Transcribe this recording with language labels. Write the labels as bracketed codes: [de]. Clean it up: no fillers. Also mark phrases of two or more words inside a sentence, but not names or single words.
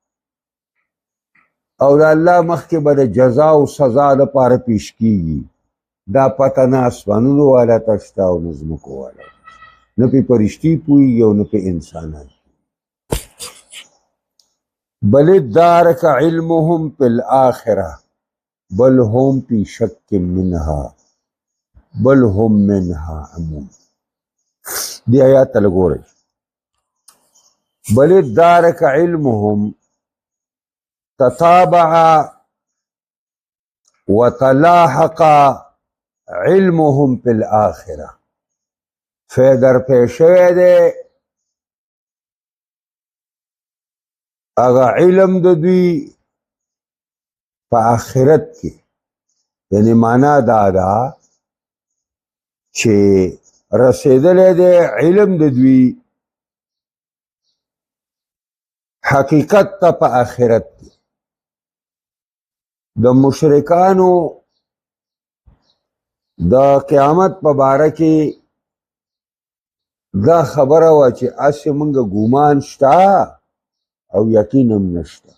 [ps] او د الله مخکې به د جزا او سزا لپاره پیش کېږي دا پته نه اسمانونو والا ته شته او نه ځمکو والا نه پې فرشتي پوهېږي او نه پې انسانان [ar] بل ادارک علمهم فی الآخرة بل هم فی شک منها بل هم منها عمون [ps] دی آیات ته لګورئ [ar] بل ادارک علمهم تتابع وتلاحق علمهم فی الآخرة [ps] فیدر پیشوی دی اگا علم د دوی په آخرت کې یعنی معنا دا ده چې رسېدلی دی علم د دوی حقیقت ته په آخرت کې د مشرکانو د قیامت په باره کې دا خبره وه چې هسې موږ ګمان شته او یقین هم نشته.